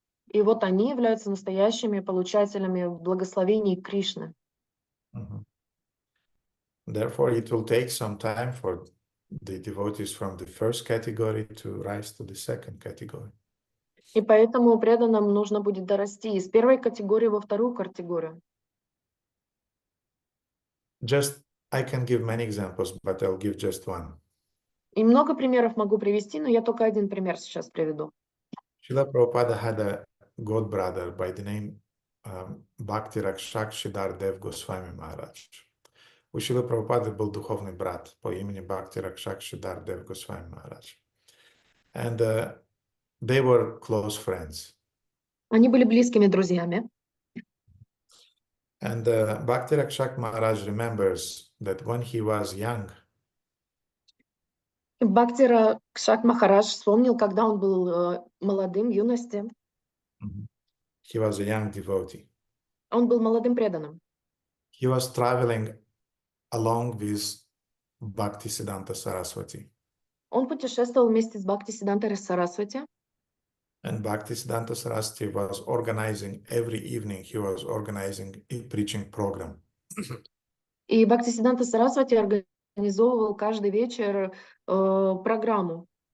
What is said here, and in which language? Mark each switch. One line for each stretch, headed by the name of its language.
Russian: И вот они являются настоящими получателями благословений Кришны.
English: Therefore, it will take some time for the devotees from the first category to rise to the second category.
Russian: И поэтому преданным нужно будет дорасти из первой категории во вторую категорию.
English: Just, I can give many examples, but I'll give just one.
Russian: И много примеров могу привести, но я только один пример сейчас приведу.
English: Srila Prabhupada had a god brother by the name Bhakti Rakshak Dev Goswami Maharaj.
Russian: У Шрилы Прабхупады был духовный брат по имени Бхакти Ракшак Дев Госвами Махарадж.
English: And they were close friends.
Russian: Они были близкими друзьями.
English: And Bhakti Rakshak Maharaj remembers that when he was young,
Russian: Бхакти Ракшак Махарадж вспомнил, когда он был молодым, в юности.
English: He was a young devotee.
Russian: Он был молодым преданным.
English: He was traveling along with Bhaktisiddhanta Saraswati.
Russian: Он путешествовал вместе с Бхактисиддхантой Сарасвати.
English: And Bhaktisiddhanta Saraswati was organizing every evening. He was organizing a preaching program.
Russian: И Бхактисиддханта Сарасвати организовывал каждый вечер программу.